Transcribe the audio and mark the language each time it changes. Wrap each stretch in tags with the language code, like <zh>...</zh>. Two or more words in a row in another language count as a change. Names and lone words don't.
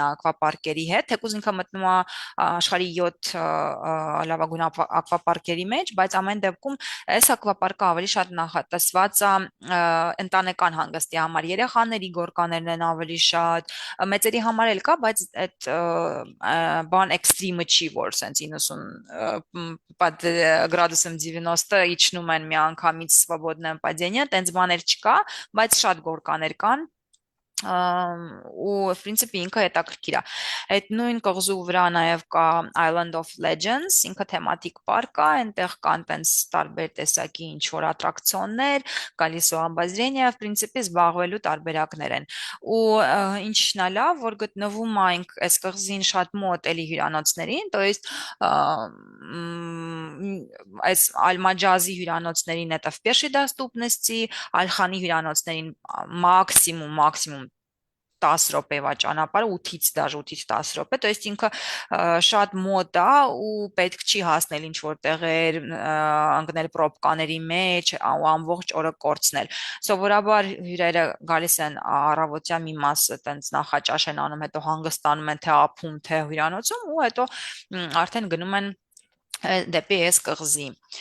<hy>ակվապարկերի հետ, թեկուզ ինքը մտնում է աշխարհի 7 լավագույն ակվապարկերի մեջ, բայց ամեն դեպքում այս ակվապարկը ավելի շատ նախատեսված է ընտանեկան հանգստի համար, երեխաների գորկաներն են ավելի շատ, մեծերի համար էլ կա, բայց այդ բան էքստրիմը չի, որ սենց 90 գրադուսում 90 իջնում են մի</hy> <ru>անգամից свободное падение,</ru> <hy>տենց բաներ չկա, բայց շատ գորկաներ կան, ու</hy> <ru>в принципе</ru> <hy>ինքը հետաքրքիր է։ Այդ նույն կղզու վրա նաև կա Island of Legends, ինքը թեմատիկ պարկ է, այնտեղ կան տենց տարբեր տեսակի ինչ որ ատրակցիոններ,</hy> <ru>колесо обозрения, в принципе</ru> <hy>զբաղվելու տարբերակներ են։ Ու ինչն է лав, որ գտնվում է այս կղզին շատ մոտ էլի հյուրանոցներին,</hy> <ru>то есть</ru> <hy>այս Ալմաջազի հյուրանոցներին</hy> <ru>это в пешей доступности,</ru> <hy>Ալխանի հյուրանոցներին максимум 10 րոպեվա ճանապարհը 8-ից даже 8-ից 10 րոպե,</hy> <ru>то есть</ru> <hy>ինքը շատ մոտ է ու պետք չի հասնել ինչ որ տեղեր, ընկնել պրոբկաների մեջ ու ամբողջ օրը կորցնել։ Սովորաբար հյուրերը գալիս են առավոտյա մի մասը տենց նախաճաշ են անում, հետո հանգստանում են թե ափում, թե հյուրանոցում ու հետո արդեն գնում են դեպի այս կղզի։</hy>